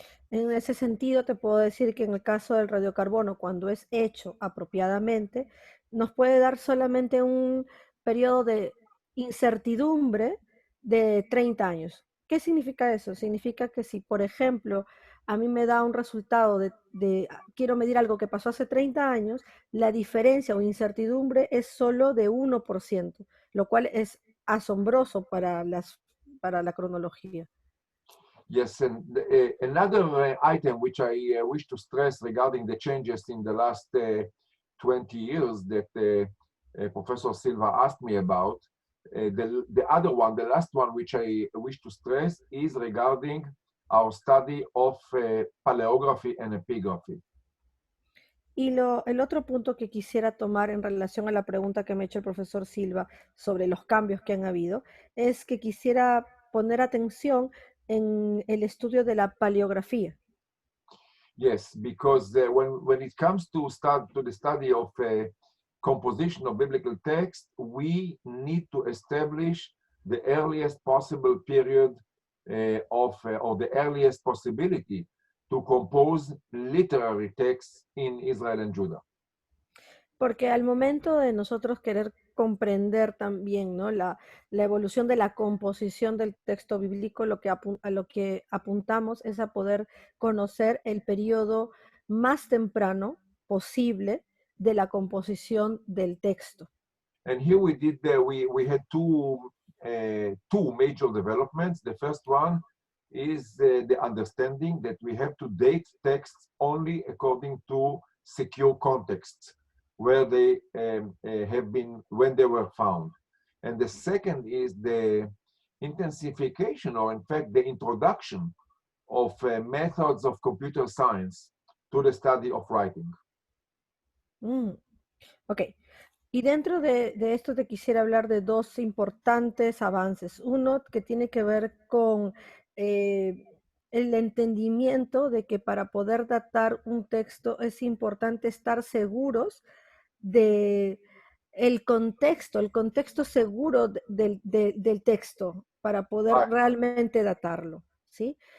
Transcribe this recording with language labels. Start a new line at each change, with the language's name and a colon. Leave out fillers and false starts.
Spanish: En ese sentido, te puedo decir que en el caso del radiocarbono, cuando es hecho apropiadamente, nos puede dar solamente un periodo de incertidumbre de 30 años. ¿Qué significa eso? Significa que si, por ejemplo, a mí me da un resultado quiero medir algo que pasó hace 30 años, la diferencia o incertidumbre es solo de 1%, lo cual es asombroso para la cronología.
English: Yes, and another item which I wish to stress regarding the changes in the last 20 years that Professor Silva asked me about The other one, the last one, which I wish to stress, is regarding our study of paleography and epigraphy.
Spanish: Y el otro punto que quisiera tomar en relación a la pregunta que me ha hecho el profesor Silva sobre los cambios que han habido, es que quisiera poner atención en el estudio de la paleografía.
English: Yes, because when it comes to the study of composition of biblical text, we need to establish the earliest possible period or the earliest possibility to compose literary texts in Israel and Judah.
Spanish: Porque al momento de nosotros querer comprender también, ¿no?, la evolución de la composición del texto bíblico, a lo que apuntamos es a poder conocer el periodo más temprano posible de la composición del texto.
English: And here we had two major developments. The first one is the understanding that we have to date texts only according to secure contexts, where they have been, when they were found. And the second is the intensification, or in fact, the introduction of methods of computer science to the study of writing. Ok.
Spanish: Y dentro de esto te quisiera hablar de dos importantes avances. Uno que tiene que ver con el entendimiento de que para poder datar un texto es importante estar seguros de el contexto seguro del texto para poder realmente datarlo, ¿sí?